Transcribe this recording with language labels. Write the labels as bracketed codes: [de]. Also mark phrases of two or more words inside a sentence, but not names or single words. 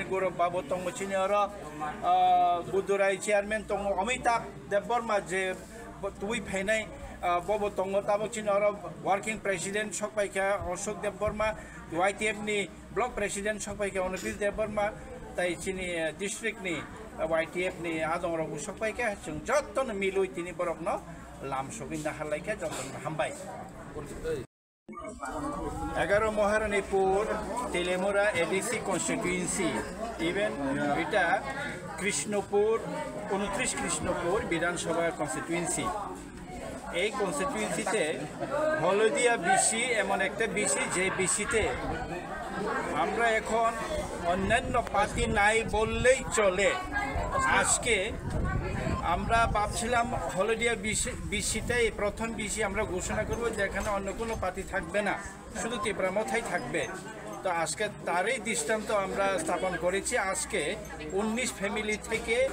[trp] गौरव बाबू तंगो चिनि और बुदुराई चेयरमैन तंगो अमिताभ देवबर्मा जे तुई फाइनाय बबो तंगो ताबो चिनि और [en] working president [trp] सकपाइका अशोक देवबर्मा YTF नि [en] block president [trp] सकपाइका अनुपील देवबर्मा ताई चिनि डिस्ट्रिक्ट नि YTF नि आदंग सकपाइका जों जत्तन मिलुइ तिनि बरकनो लाम सगैना हालाइका जत्तन हामबाय [bn] 11 महारानीपुर तेलेमुरा [en] ADC constituency even [bn] এটা কৃষ্ণপুর 29 কৃষ্ণপুর বিধানসভা কনস্টিটুয়েন্সি এই কনস্টিটুয়েন্সিতে হলদিয়া বিসি এমন একটা বিসি যে বিসিতে আমরা এখন অন্যান্য পার্টি নাই বললেই চলে আজকে আমরা ভাবছিলাম হলদিয়া বিসিটাই প্রথম বিসি আমরা ঘোষণা করব যেখানে অন্য কোনো পার্টি থাকবে না শুধু ত্রিপুরা মথাই থাকবে তো আজকে তারই দৃষ্টান্ত আমরা স্থাপন করেছি আজকে 19 ফ্যামিলি থেকে